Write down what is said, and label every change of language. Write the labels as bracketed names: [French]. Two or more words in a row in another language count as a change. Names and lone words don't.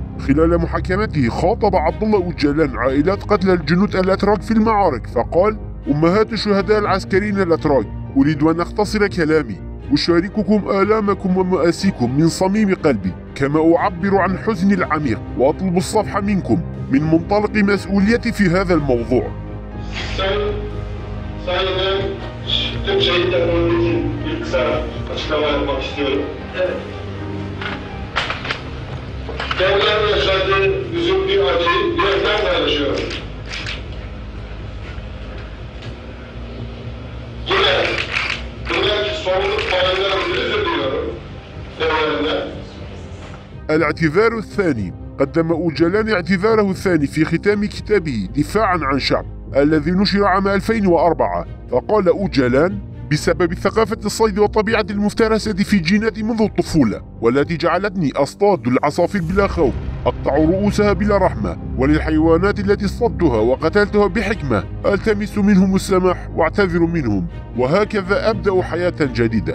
[Arabic] خلال محاكمته خاطب عبد الله أوجلان عائلات قتلى الجنود الأتراك في المعارك فقال: أمهات الشهداء العسكريين الأتراك، أريد أن أختصر كلامي، أشارككم آلامكم ومآسيكم من صميم قلبي، كما أعبر عن حزني العميق وأطلب الصفح منكم من منطلق مسؤوليتي في هذا الموضوع. [Turkish] Tüm şehitlerden için bir kısa açıklama yapmak istiyorum. Evet. Kendilerinin yaşadığı üzüntü, acıyı yürekten paylaşıyorum. Yine buradaki sorumluluk paylarını özür diliyorum. Devlerinden. [Arabic] الاعتذار الثاني، قدم أوجلان اعتذاره الثاني في ختام كتابه دفاعا عن شعب الذي نشر عام 2004. فقال أوجلان: بسبب ثقافة الصيد وطبيعة المفترسة في جيناتي منذ الطفولة، والتي جعلتني أصطاد العصافير بلا خوف، أقطع رؤوسها بلا رحمة، وللحيوانات التي اصطدتها وقتلتها بحكمة ألتمس منهم السماح واعتذر منهم، وهكذا أبدأ حياة جديدة.